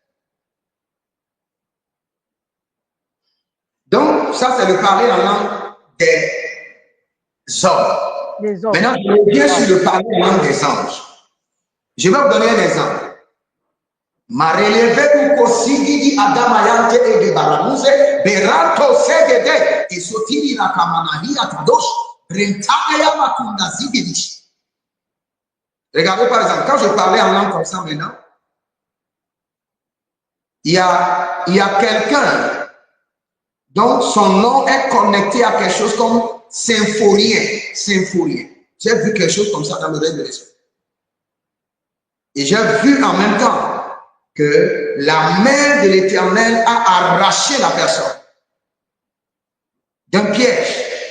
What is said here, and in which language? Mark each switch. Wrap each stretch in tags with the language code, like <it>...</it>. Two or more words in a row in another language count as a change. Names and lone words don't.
<fr>Donc, ça, c'est le parler en langue des hommes. Maintenant, je reviens sur le parler en langue des anges. Je vais vous donner un exemple. Ma relevé ou kosigidi adamayante et de baramuse, beranto segede, et sotiri la kamanahi atadosh, rentaya makunda zigedi. Regardez par exemple, quand je parlais en langue comme ça maintenant, il y a quelqu'un dont son nom est connecté à quelque chose comme symphorien. Symphorien. J'ai vu quelque chose comme ça dans le règne de l'esprit. Et j'ai vu en même temps que la main de l'Éternel a arraché la personne d'un piège.</fr>